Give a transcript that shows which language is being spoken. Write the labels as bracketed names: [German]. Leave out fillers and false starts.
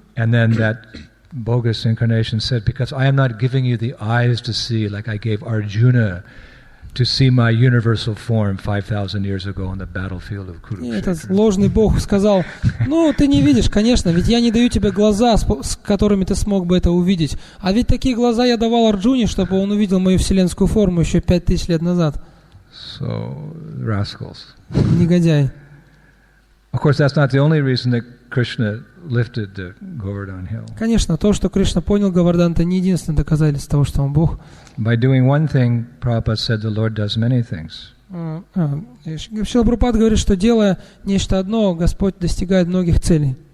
[English] And then that bogus incarnation said, because I am not giving you the eyes to see like I gave Arjuna to see my universal form 5,000 years ago on the battlefield of [Russian] И этот [English] Kurukshetra. [Russian] ложный Бог сказал: ну, ты не видишь, конечно, ведь я не даю тебе глаза, с которыми ты смог бы это увидеть. А ведь такие глаза я давал Арджуне, чтобы он увидел мою вселенскую форму еще 5000 лет назад. [English] So, rascals. [Russian] Негодяй. [English] Of course, that's not the only reason that Krishna lifted the Govardhan hill. [Russian] Конечно, то, что Кришна понял Говардан, это не единственное доказательство того, что он Бог. [English] By doing one thing, Prabhupada said the Lord does many things. [Russian] Шрила Прабхупада говорит, что делая нечто одно, Господь достигает многих целей.